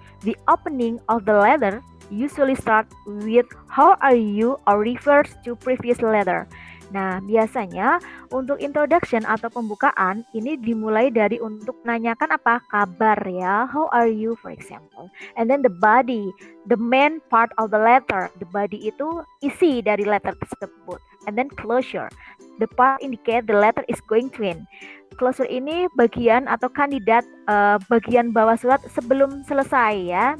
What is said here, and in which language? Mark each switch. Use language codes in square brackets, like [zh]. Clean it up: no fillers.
[en] The opening of the letter usually start with how are you or refers to previous letter. [id] Nah, biasanya untuk introduction atau pembukaan ini dimulai dari untuk menanyakan apa? Kabar ya. [en] How are you for example. And then the body, the main part of the letter. The body [id] itu isi dari letter tersebut. [en] And then closure. The part indicate the letter is going to end. [id] Closure ini bagian atau kandidat bagian bawah surat sebelum selesai ya.